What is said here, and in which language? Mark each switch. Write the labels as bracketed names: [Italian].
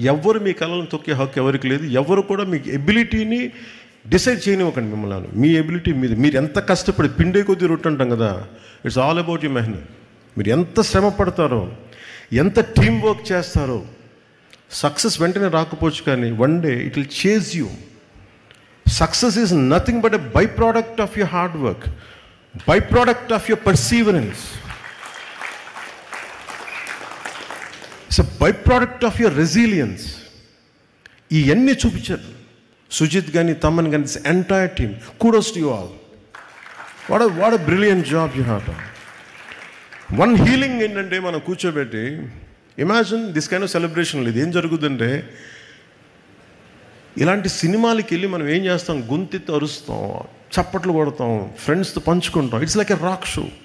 [Telugu] ఎవరు మీ కళలను తొక్కే హక్కు ఎవరికి లేదు. ఎవరు కూడా మీ ఎబిలిటీని డిసైడ్ చేయనివ్వకండి మిమ్మల్ని. మీ ఎబిలిటీ మీరు ఎంత కష్టపడి పిండే కొద్దీ రొట్టె అంటాం కదా, [English] it's all about you [Telugu] మెహనత్. మీరు ఎంత శ్రమ పడతారో, ఎంత టీం వర్క్ చేస్తారో, సక్సెస్ వెంటనే రాకపోవచ్చు, కానీ [English] One day it will chase you. Success is nothing but a byproduct of your hard work, byproduct of your perseverance. It's a byproduct of your resilience. [Telugu] ఇవన్నీ చూపించారు సుజిత్ కానీ, తమన్ కానీ, [English] This entire team. Kudos to you all. What brilliant job you have done. One healing [Telugu] ఏంటంటే మనం కూర్చోబెట్టి [English] Imagine this kind of celebration. [Telugu] లేదు ఏం జరుగుతుందంటే ఇలాంటి సినిమాలకి వెళ్ళి మనం ఏం చేస్తాం, గొంతెత్తి అరుస్తాం, చప్పట్లు కొడతాం, ఫ్రెండ్స్తో పంచుకుంటాం. [English] It's like a rock show.